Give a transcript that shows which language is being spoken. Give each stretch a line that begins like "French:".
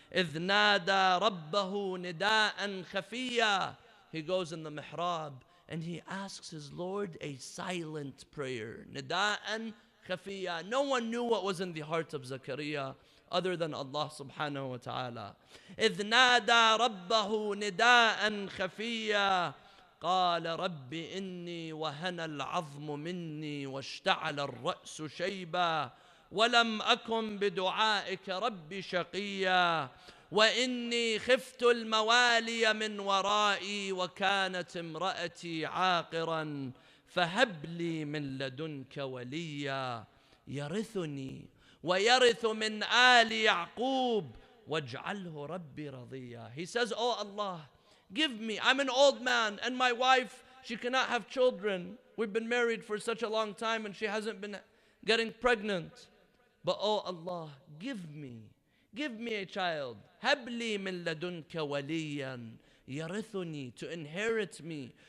Arabic: إِذْ نَادَى رَبَّهُ نِدَاءً خَفِيًّا.
English: He goes in the mihrab and he asks his Lord a silent prayer.
Arabic: Nida'an khafiyya.
English: No one knew what was in the heart of Zakaria other than Allah subhanahu wa ta'ala.
Arabic: إِذْ نَادَى رَبَّهُ نِدَاءً خَفِيًّا قال رب إني وهن العظم مني واشتعل الرأس شيبا ولم أكن بدعائك رب شقيا وإني خفت الموالي من ورائي وكانت امرأتي عاقرا فهب لي من لدنك وليا. يرثني ويرث من آل يعقوب واجعله ربي رضيا.
English: He says, oh Allah, give me, I'm an old man and my wife, she cannot have children. We've been married for such a long time and she hasn't been getting pregnant. But oh Allah, give me a child.
Arabic: Habli min ladunka waliyan yarithuni,
English: to inherit me.